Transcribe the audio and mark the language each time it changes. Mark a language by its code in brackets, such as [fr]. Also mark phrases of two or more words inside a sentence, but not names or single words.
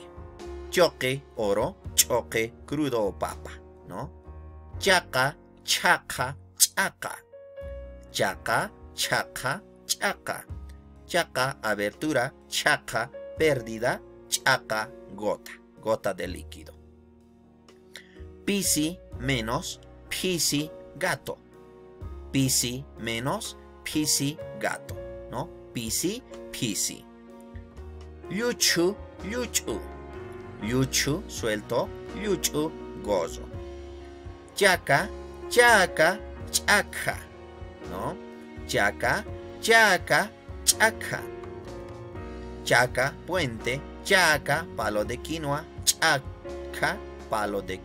[es] Choque, oro. Choque, crudo o papa, ¿no? [qu] Chaca, chaca, chaca. Chaca, chaca, chaca. [es] Chaca, abertura. Chaca, pérdida. Chaca, gota. Gota de líquido. Pisi, menos. Pisi, gato. Pisi menos pisi gato, ¿no? [qu] Pisi, pisi. Yuchu, yuchu. [es] Yuchu, suelto. Yuchu, gozo. [qu] Chaca, chaca, chaca, ¿no? Chaca, chaca, chaca. [es] Chaca, puente. Chaca, palo de quinoa. Chaca, palo de...